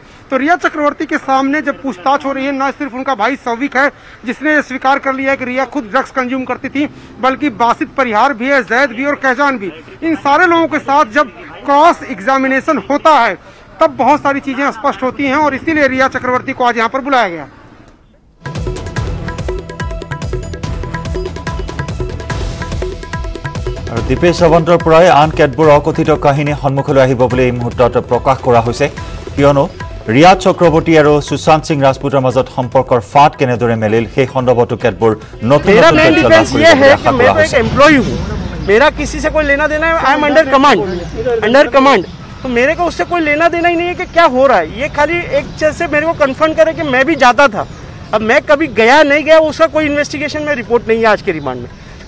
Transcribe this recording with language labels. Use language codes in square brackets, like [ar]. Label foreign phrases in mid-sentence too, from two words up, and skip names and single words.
[hi] तो रिया चक्रवर्ती के सामने जब पूछताछ हो रही है, न सिर्फ उनका भाई सौविक है जिसने स्वीकार कर लिया है कि रिया खुद [en] drugs consume [hi] करती थी, बल्कि बासित परिहार भी है, जैद भी और कहजान भी। इन सारे लोगों के साथ जब [en] cross examination [hi] होता है तब बहुत सारी चीजें स्पष्ट होती हैं और इसीलिए रिया चक्रवर्ती को आज यहाँ पर बुलाया गया। [as] আৰু দীপেশ সাৱন্তৰ পৰাই আন কেতবোৰ অকথিত কাহিনী সন্মুখলৈ আহিব বুলি এই মুহূৰ্তত প্ৰকাশ কৰা হৈছে, কিয়নো ৰিয়া চক্ৰৱৰ্তী আৰু সুশান্ত সিং ৰাজপুতৰ মাজত সম্পৰ্কৰ ফাট কেনেদৰে মেলিল সেই সন্দৰ্ভতো কেতবোৰ নতুন [hi] एम्प्लॉय हूँ, मेरा किसी से कोई लेना देना है, [en] I am under command, [hi] तो मेरे को उससे कोई लेना देना ही नहीं है कि क्या हो रहा है। ये खाली एक चीज से मेरे को कंफर्म करे कि मैं भी जाता था, अब मैं कभी गया नहीं गया उसका कोई इन्वेस्टिगेशन में रिपोर्ट नहीं है आज के रिमांड में।